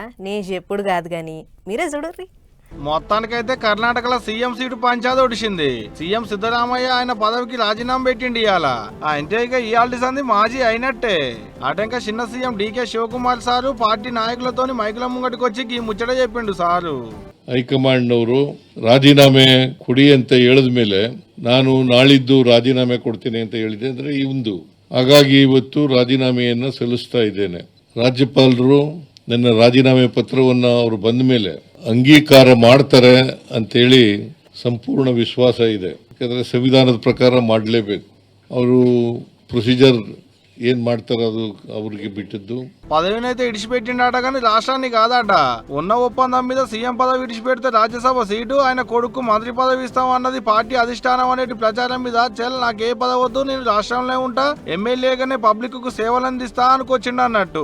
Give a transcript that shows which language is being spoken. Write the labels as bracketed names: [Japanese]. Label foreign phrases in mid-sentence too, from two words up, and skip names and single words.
[Telugu] నేను చెప్పుడు కాదు కానీ మీరే చూడర్రి. మొత్తానికైతే కర్ణాటకలో సీఎం సీటు పంచాది ఒడిచింది. సీఎం సిద్ధరామయ్య ఆయన పదవికి రాజీనామా పెట్టిండి ఇవాళ. అంటే ఇక ఇయాల్టి సంది మాజీ అయినట్టే. అటంక చిన్న సీఎం డీకే ಶಿವಕುಮಾರ್ సారు పార్టీ నాయకులతోని మైకుల ముంగటికి వచ్చి ఈ ముచ్చట చెప్పిండు సారు. [Kannada] ಹೈಕಮಾಂಡ್ನವರು ರಾಜೀನಾಮೆ ಕೊಡಿ ಅಂತ ಹೇಳಿದ ಮೇಲೆ ನಾನು ನಾಳಿದ್ದು ರಾಜೀನಾಮೆ ಕೊಡ್ತೀನಿ ಅಂತ ಹೇಳಿದೆ. ಅಂದ್ರೆ ಇಂದು ಹಾಗಾಗಿ ಇವತ್ತು ರಾಜೀನಾಮೆಯನ್ನ ಸಲ್ಲಿಸ್ತಾ ಇದ್ದೇನೆ. ರಾಜ್ಯಪಾಲರು ನನ್ನ ರಾಜೀನಾಮೆ ಪತ್ರವನ್ನ ಅವರು ಬಂದ ಮೇಲೆ ಅಂಗೀಕಾರ ಮಾಡ್ತಾರೆ ಅಂತೇಳಿ ಸಂಪೂರ್ಣ ವಿಶ್ವಾಸ ಇದೆ. ಯಾಕಂದ್ರೆ ಸಂವಿಧಾನದ ಪ್ರಕಾರ ಮಾಡಲೇಬೇಕು. ಅವರು ಪ್ರೊಸೀಜರ್ ಏನ್ ಮಾಡ್ತಾರೆ ಅದು ಅವರಿಗೆ ಬಿಟ್ಟಿದ್ದು. [Telugu] పదవినైతే ఇడిచిపెట్టిండట కానీ రాష్ట్రాన్ని కాదట. ఉన్న ఒప్పందం మీద సీఎం పదవి ఇడిచిపెడితే రాజ్యసభ సీటు, ఆయన కొడుకు మంత్రి పదవి ఇస్తామన్నది పార్టీ అధిష్టానం అనేటి ప్రచారం మీద నాకు ఏ పదవి వద్దు, నేను రాష్ట్రంలో ఉంటా, ఎమ్మెల్యేగానే పబ్లిక్ కు సేవలు అందిస్తా అనుకొచ్చిండు అన్నట్టు.